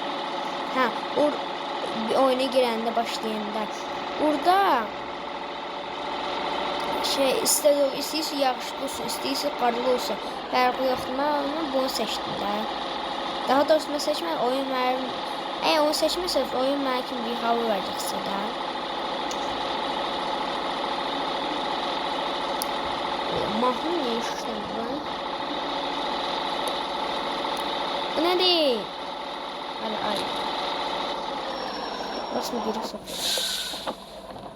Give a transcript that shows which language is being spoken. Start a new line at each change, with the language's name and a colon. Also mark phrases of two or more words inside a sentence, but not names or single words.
Azerbaijani: Oyuna girəndə, başlayanda. Orada istəyirsə yağışlı olsun, istəyirsə qarlı olsun. Fərqi yoxdur, mən bunu seçdim də. Daha doğrusu mən seçmədim, oyun mənim.
Turkish: Eğer onu seçmezseniz oyun belki bir hava verecek size de. Mahmut niye işlendi lan? Bu ne değil? Hadi. Nasıl biri sokuyor?